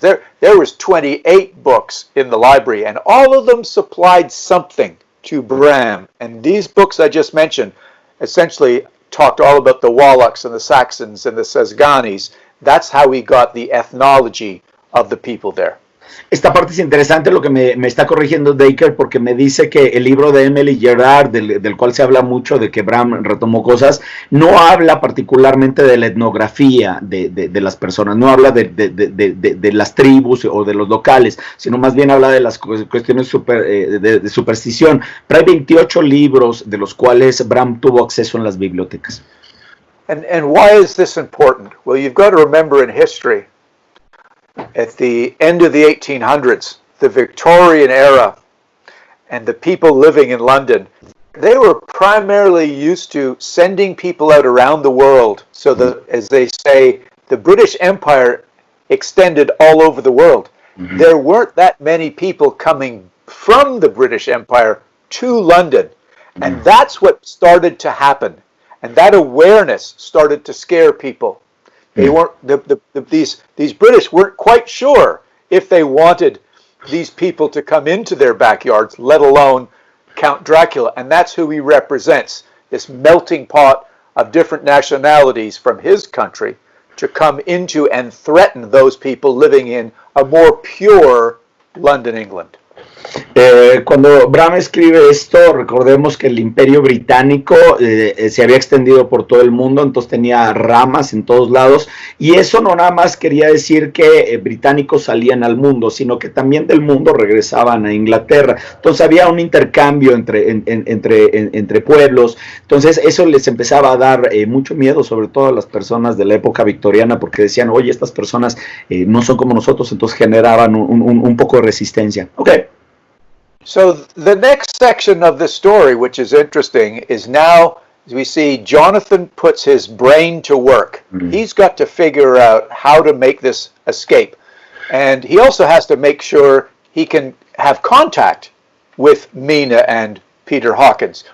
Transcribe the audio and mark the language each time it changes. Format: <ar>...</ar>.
<en>There was 28 books in the library, and all of them supplied something to Bram. And these books I just mentioned essentially talked all about the Wallachs and the Saxons and the Sasganis. That's how we got the ethnology of the people there.</en> <es>Esta parte es interesante lo que me está corrigiendo Dacre, porque me dice que el libro de Emily Gerard, del cual se habla mucho, de que Bram retomó cosas, no habla particularmente de la etnografía de las personas, no habla de las tribus o de los locales, sino más bien habla de las cuestiones de superstición. Pero hay 28 libros de los cuales Bram tuvo acceso en las bibliotecas.</es> <en>And why is this important? Well, you've got to remember in history, at the end of the 1800s, the Victorian era, and the people living in London, they were primarily used to sending people out around the world. So that, as they say, the British Empire extended all over the world. Mm-hmm. There weren't that many people coming from the British Empire to London. Mm-hmm. And that's what started to happen. And that awareness started to scare people. They weren't these British weren't quite sure if they wanted these people to come into their backyards, let alone Count Dracula, and that's who he represents, this melting pot of different nationalities from his country to come into and threaten those people living in a more pure London, England.</en> <es>Cuando Bram escribe esto, recordemos que el Imperio Británico se había extendido por todo el mundo, entonces tenía ramas en todos lados, y eso no nada más quería decir que británicos salían al mundo, sino que también del mundo regresaban a Inglaterra. Entonces había un intercambio entre pueblos. Entonces eso les empezaba a dar mucho miedo, sobre todo a las personas de la época victoriana, porque decían, oye, estas personas no son como nosotros, entonces generaban un poco de resistencia.</es> <en>Okay. So the next section of the story, which is interesting, is now, as we see, Jonathan puts his brain to work. Mm-hmm. He's got to figure out how to make this escape. And he also has to make sure he can have contact with Mina and Peter Hawkins.</en>